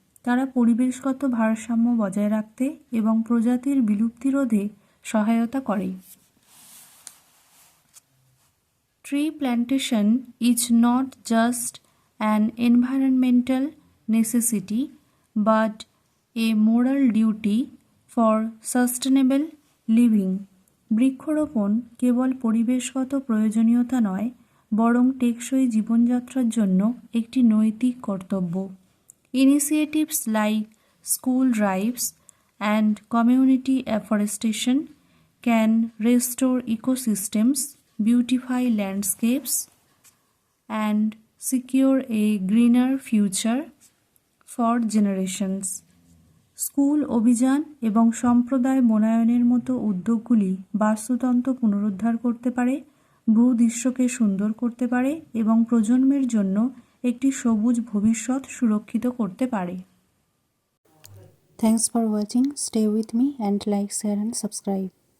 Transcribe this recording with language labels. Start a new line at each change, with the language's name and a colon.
Bangla: তারা পরিবেশগত ভারসাম্য বজায় রাখতে এবং প্রজাতির বিলুপ্তি রোধে সহায়তা করে।
English: Tree plantation is not just an environmental necessity but a moral duty for sustainable living.
Bangla: বৃক্ষরোপণ কেবল পরিবেশগত প্রয়োজনীয়তা নয়, বরং টেকসই জীবনযাত্রার জন্য একটি নৈতিক কর্তব্য।
English: Initiatives like school drives and community afforestation can restore ecosystems, beautify landscapes, and secure a greener future for generations.
Bangla: School অভিযান এবং সম্প্রদায় বনায়নের মতো উদ্যোগগুলি বাস্তুতন্ত্র পুনরুদ্ধার করতে পারে, ভূদৃশ্যকে সুন্দর করতে পারে এবং প্রজন্মের জন্য একটি সবুজ ভবিষ্যৎ সুরক্ষিত করতে পারে।
English: Thanks for watching. Stay with me and like, share and subscribe.